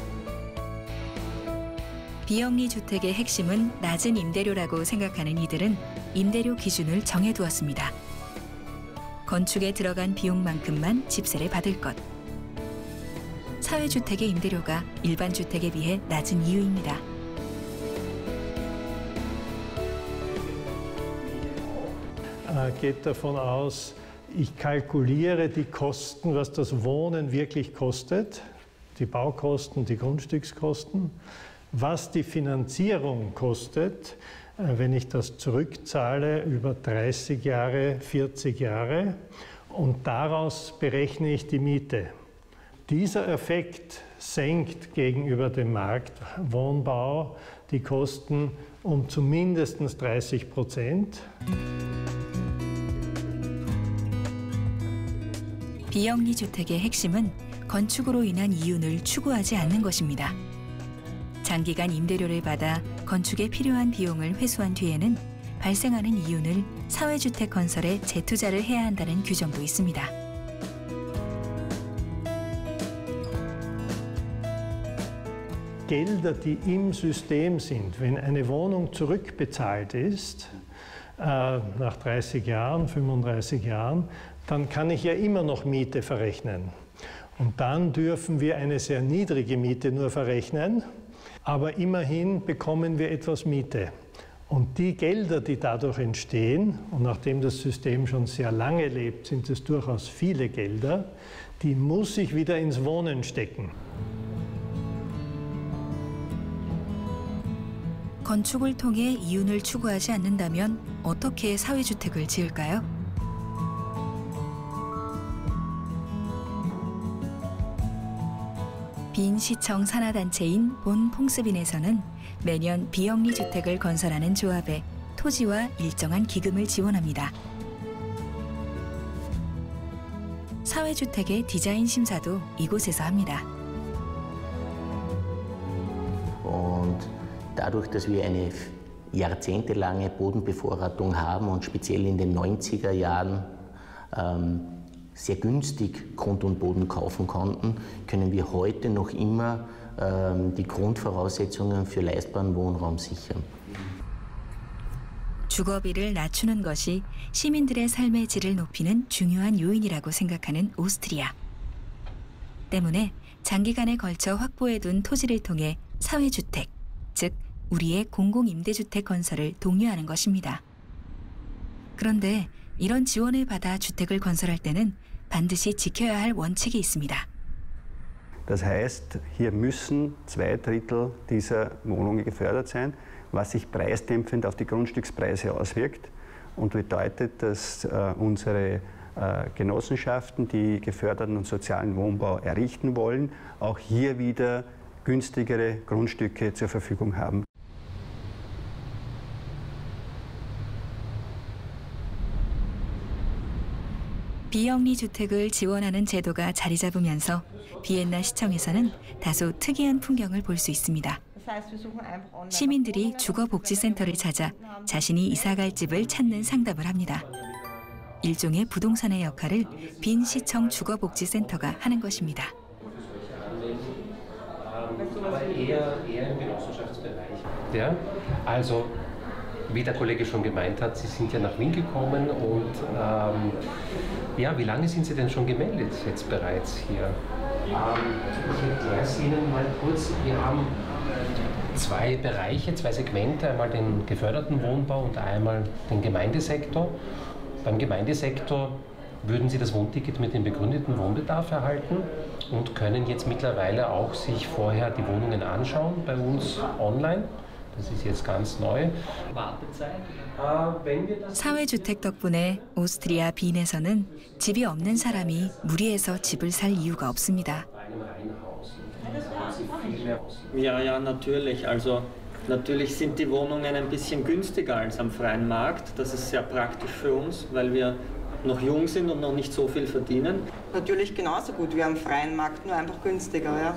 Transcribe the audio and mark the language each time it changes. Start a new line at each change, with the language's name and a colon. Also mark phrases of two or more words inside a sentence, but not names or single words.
Korean: 비영리 주택의 핵심은 낮은 임대료라고 생각하는 이들은 임대료 기준을 정해두었습니다. 건축에 들어간 비용만큼만 집세를 받을 것. 사회주택의 임대료가 일반 주택에 비해 낮은 이유입니다.
German: Geht davon aus, ich kalkuliere die Kosten, was das Wohnen wirklich kostet, die Baukosten, die Grundstückskosten, was die Finanzierung kostet, wenn ich das zurückzahle über 30 Jahre, 40 Jahre und daraus berechne ich die Miete. Dieser Effekt senkt gegenüber dem Marktwohnbau die Kosten um zumindest 30%.
Korean: 비영리 주택의 핵심은 건축으로 인한 이윤을 추구하지 않는 것입니다. 장기간 임대료를 받아 건축에 필요한 비용을 회수한 뒤에는 발생하는 이윤을 사회주택 건설에 재투자를 해야 한다는 규정도 있습니다.
German: Gelder, die im System sind, wenn eine Wohnung zurückbezahlt ist, nach 30 Jahren, 35 Jahren, dann kann ich ja immer noch Miete verrechnen. Und dann dürfen wir eine sehr niedrige Miete nur verrechnen, aber immerhin bekommen wir etwas Miete. Und die Gelder, die dadurch entstehen, und nachdem das System schon sehr lange lebt, sind es durchaus viele Gelder, die muss ich wieder ins Wohnen stecken.
Korean: 건축을 통해 이윤을 추구하지 않는다면 어떻게 사회주택을 지을까요? 빈시청 산하단체인 본퐁스빈에서는 매년 비영리 주택을 건설하는 조합에 토지와 일정한 기금을 지원합니다. 사회주택의 디자인 심사도 이곳에서 합니다.
German: Dadurch, dass wir eine jahrzehntelange Bodenbevorratung haben und speziell in den 90er Jahren sehr günstig Grund und Boden kaufen konnten, können wir heute noch immer die Grundvoraussetzungen für leistbaren Wohnraum sichern.
Korean: 주거비를 낮추는 것이 시민들의 삶의 질을 높이는 중요한 요인이라고 생각하는 오스트리아. 때문에 장기간에 걸쳐 확보해둔 토지를 통해 사회주택, 즉 우리의 공공임대주택 건설을 독려하는 것입니다. 그런데 이런 지원을 받아 주택을 건설할 때는 반드시 지켜야 할 원칙이 있습니다.
German: Das heißt, hier müssen 2/3 dieser Wohnungen gefördert sein, was sich preisdämpfend auf die Grundstückspreise auswirkt und bedeutet, dass unsere Genossenschaften, die geförderten und sozialen Wohnbau errichten wollen, auch hier wieder günstigere Grundstücke zur Verfügung haben.
Korean: 비영리 주택을 지원하는 제도가 자리 잡으면서 비엔나 시청에서는 다소 특이한 풍경을 볼 수 있습니다. 시민들이 주거복지센터를 찾아 자신이 이사갈 집을 찾는 상담을 합니다. 일종의 부동산의 역할을 빈시청 주거복지센터가 하는 것입니다.
German: Ja, also wie der Kollege schon gemeint hat, Sie sind ja nach Wien gekommen und ja, wie lange sind Sie denn schon gemeldet jetzt bereits hier? Ich erkläre es Ihnen mal kurz. Wir haben zwei Bereiche, zwei Segmente, einmal den geförderten Wohnbau und einmal den Gemeindesektor. Beim Gemeindesektor würden Sie das Wohnticket mit dem begründeten Wohnbedarf erhalten und können jetzt mittlerweile auch sich vorher die Wohnungen anschauen bei uns online. Das ist jetzt ganz neu.
Korean: 사회주택 덕분에 오스트리아 빈에서는 집이 없는 사람이 무리해서 집을 살 이유가 없습니다.
German: Ja, natürlich. Also natürlich sind die Wohnungen ein bisschen günstiger als am freien Markt. Das ist sehr praktisch für uns, weil wir noch jung sind und noch nicht so viel verdienen. Natürlich genauso gut wie am freien Markt, nur einfach günstiger, ja.